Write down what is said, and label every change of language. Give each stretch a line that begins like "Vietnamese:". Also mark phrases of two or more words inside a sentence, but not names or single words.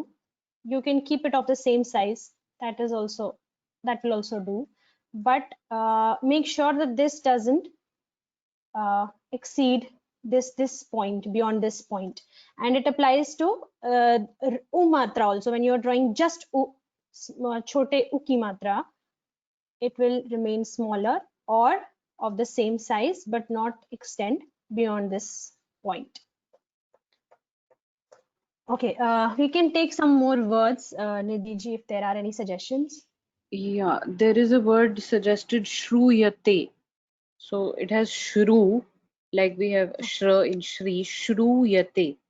English: You can keep it of the same size, that is also, that will also do. But make sure that this doesn't exceed this point, beyond this point. And it applies to u matra also. When you're drawing just u,
Hindi: छोटे उ की मात्रा,
English: it will remain smaller or of the same size but not extend beyond this point. Okay, we can take some more words, Nidhi ji, if there are any suggestions. Yeah, there is a word suggested, shruyate. So it has shru, like we have shra in shri, shruyate.